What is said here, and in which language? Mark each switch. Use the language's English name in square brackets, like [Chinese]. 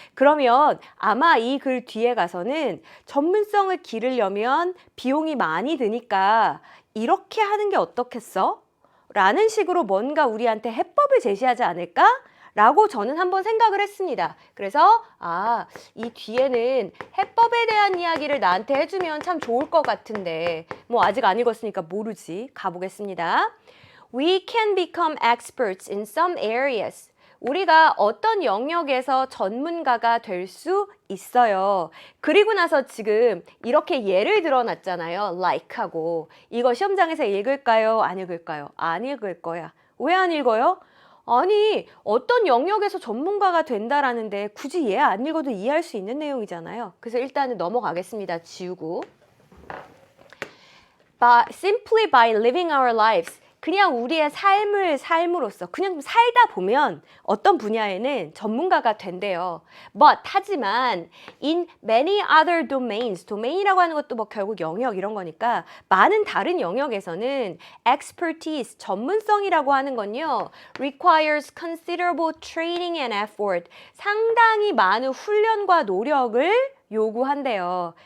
[Korean] 그러면 아마 이 글 뒤에 가서는 전문성을 기르려면 비용이 많이 드니까 이렇게 하는 게 어떻겠어? 라는 식으로 뭔가 우리한테 해법을 제시하지 않을까? 라고 저는 한번 생각을 했습니다. 그래서 이 뒤에는 해법에 대한 이야기를 나한테 해주면 참 좋을 것 같은데 뭐 아직 안 읽었으니까 모르지. 가보겠습니다. [English] We can become experts in some areas. [Korean] 우리가 어떤 영역에서 전문가가 될 수 있어요. 그리고 나서 지금 이렇게 예를 들어놨잖아요. like하고. 이거 시험장에서 읽을까요? 안 읽을까요? 안 읽을 거야. 왜 안 읽어요? 아니, 어떤 영역에서 전문가가 된다라는데 굳이 얘 안 읽어도 이해할 수 있는 내용이잖아요. 그래서 일단은 넘어가겠습니다. 지우고. [English] Simply by living our lives. [Korean] 그냥 우리의 삶을 삶으로써 그냥 살다 보면 어떤 분야에는 전문가가 된대요. But 하지만 [English] in many other domains, [Korean] 도메인이라고 하는 것도 뭐 결국 영역 이런 거니까 많은 다른 영역에서는 expertise, 전문성이라고 하는 건요, [English] requires considerable training and effort, [Korean] 상당히 많은 훈련과 노력을 요구한대요.